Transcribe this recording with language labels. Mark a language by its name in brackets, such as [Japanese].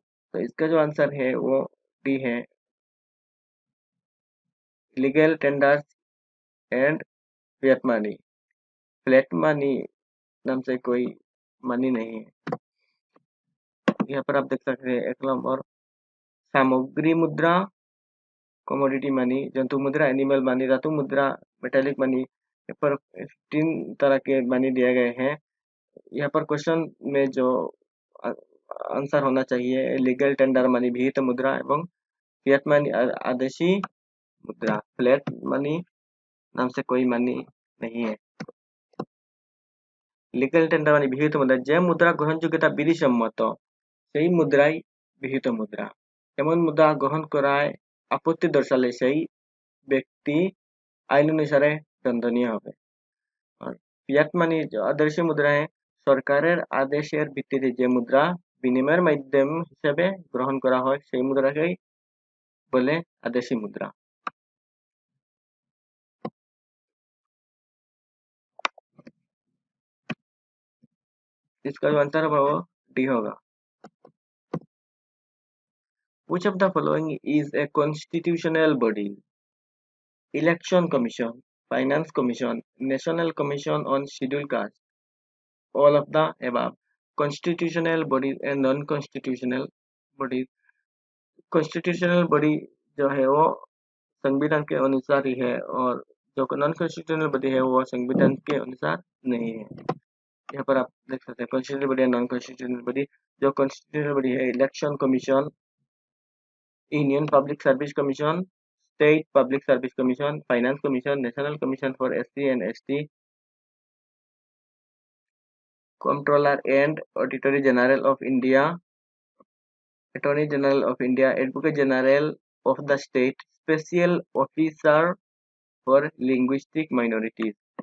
[Hindi] तो इसका जो आंसर है वो डी है legal tenders and fiat money. Flat money नाम से कोई मनी नहीं है। यहाँ पर आप देख सकते हैं एक नंबर सामग्री मुद्रा, कमोडिटी मनी, जंतु मुद्रा, एनिमल मनी, धातु मुद्रा, मेटेलिक मनी। यहाँ पर 3 तरह के मनी दिए गए हैं। यहाँ पर क्वेश्चन में जो आंसर होना चाहिए लीगल टेंडर मनी विहित मुद्रा एवं फिएट मनी आदेशी मुद्रा। फ्लैट मनी नाम से कोई मनी नहीं है। [Bangla] লিগ্যাল টেন্ডার মানে বিহিত মুদ্রা, যে মুদ্রা গ্রহণযোগ্যতা বিধিসম্মত সেই মুদ্রাই বিহিত মুদ্রা। এমন মুদ্রা গ্রহণ করায় আপত্তি দর্শালে সেই ব্যক্তি আইন অনুসারে দণ্ডনীয় হবে। আর ফিয়াট মানি আদর্শ মুদ্রায় সরকারের আদেশের ভিত্তিতে যে মুদ্রা বিনিময়ের মাধ্যম হিসেবে গ্রহণ করা হয় সেই মুদ্রাকেই বলে আদেশী মুদ্রা। [Hindi] इसका जो आंसर होगा वो डी होगा। [English] Which of the following is a constitutional body? Election Commission, Finance Commission, National Commission on Scheduled Castes, all of the above. Constitutional bodies and non-constitutional bodies. [Hindi] Constitutional body जो है वो संविधान के अनुसार ही है और जो नॉन कॉन्स्टिट्यूशनल बॉडी है वो संविधान के अनुसार नहीं है। यहाँ पर आप देख सकते हैं constitutional body non constitutional body. जो कॉन्स्टिट्यूशनल बॉडी है election commission, union public service commission, state public service commission, finance commission, national commission for SC and ST, controller and auditor general of India, attorney general of India, advocate general of the state, special officer for linguistic minorities.